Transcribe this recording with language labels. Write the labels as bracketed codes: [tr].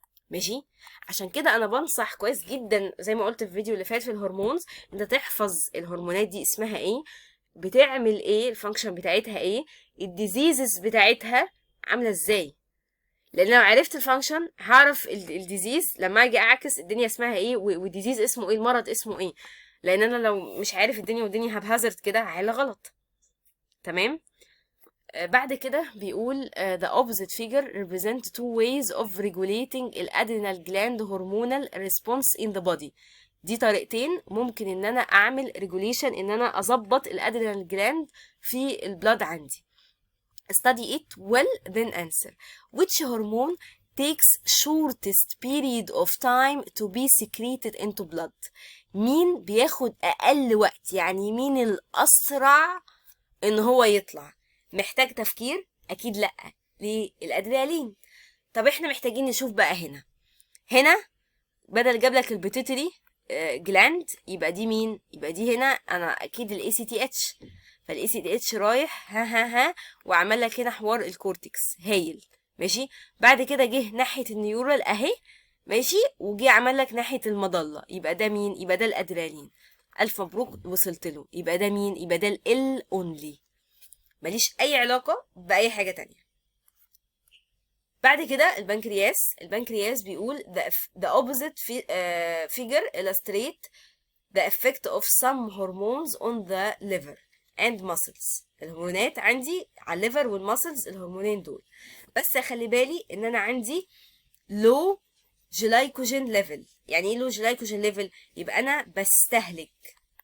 [ar] ماشي. عشان كده انا بنصح كويس جدا زي ما قلت في الفيديو اللي فات في الهرمونز، انت تحفظ الهرمونات دي اسمها ايه، بتعمل ايه، الفانكشن بتاعتها ايه، الديزيزز بتاعتها عامله ازاي. لان لو عرفت الفانكشن هعرف الديزيز لما اجي اعكس الدنيا اسمها ايه، والديزيز اسمه ايه، المرض اسمه ايه. لان انا لو مش عارف الدنيا والدنيا هبهزرت كده هحل غلط. تمام. بعد كده بيقول [en] the opposite figure represent two ways of regulating الادرينال gland hormonal response in the body. [ar] دي طريقتين ممكن ان انا اعمل regulation، ان انا اظبط الادرينال gland في البلاد عندي. [en] study it well then answer which hormone takes shortest period of time to be secreted into blood. [ar] مين بياخد اقل وقت، يعني مين الاسرع ان هو يطلع. محتاج تفكير؟ اكيد لا. ليه؟ الادرينالين. طب احنا محتاجين نشوف بقى هنا بدل جاب لك البيتيتري جلاند، يبقى دي مين؟ يبقى دي هنا انا اكيد الاي سي تي اتش. فالاي سي تي اتش رايح ها وعمل لك هنا حوار الكورتكس. هايل. ماشي. بعد كده جه ناحيه النيورال اهي. ماشي. وجي عمل لك ناحيه المظله، يبقى ده مين؟ يبقى ده الادرينالين. الف مبروك وصلت له. يبقى ده مين؟ يبقى ده ال اونلي، ماليش اي علاقة باي حاجة تانية. بعد كده البنكرياس بيقول [en] the opposite figure illustrate the effect of some hormones on the liver and muscles. [ar] الهرمونات عندي على الليفر والمسلز، الهرمونين دول. بس خلي بالي ان انا عندي [en] low glycogen level. [ar] يعني ايه [en] low glycogen level؟ [ar] يبقى انا بستهلك.